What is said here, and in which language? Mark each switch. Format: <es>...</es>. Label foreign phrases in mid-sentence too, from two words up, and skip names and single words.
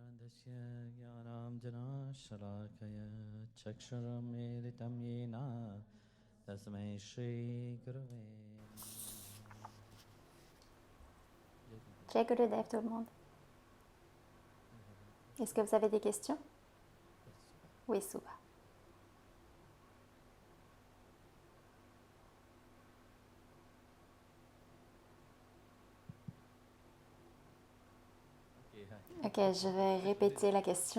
<sa>तस्य ज्ञानाञ्जनशलाकया चक्षुरुन्मीलितं येन तस्मै श्रीगुरवे नमः।</sa> <hi>Jai Gurudev,</hi> <fr>tout le monde. Est-ce que vous avez des questions? Oui, Souba. Ok, je vais répéter la question.</fr>